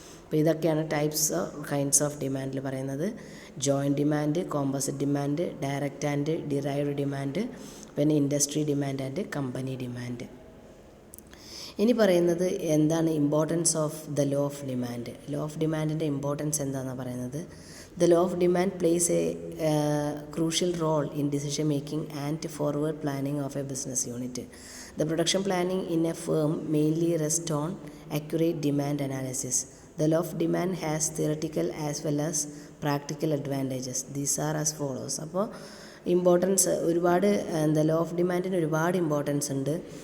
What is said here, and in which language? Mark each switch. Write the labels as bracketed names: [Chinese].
[Malayalam] അപ്പോൾ ഇതൊക്കെയാണ് kinds of ഡിമാൻഡിൽ പറയുന്നത്. Joint demand, composite demand, direct and derived demand, പിന്നെ industry demand and company demand. ഇനി പറയുന്നത് എന്താണ് [English] Importance of the law of demand. [Malayalam] Law of ഡിമാൻഡിൻ്റെ importance എന്താണെന്ന് പറയുന്നത്, [English] The law of demand plays a crucial role in decision making and forward planning of a business unit. The production planning in a firm mainly rests on accurate demand analysis. The law of demand has theoretical as well as practical advantages. These are as follows. [Malayalam] അപ്പോൾ importance ഒരുപാട് law of ഡിമാൻഡിന് ഒരുപാട് importance ഉണ്ട്.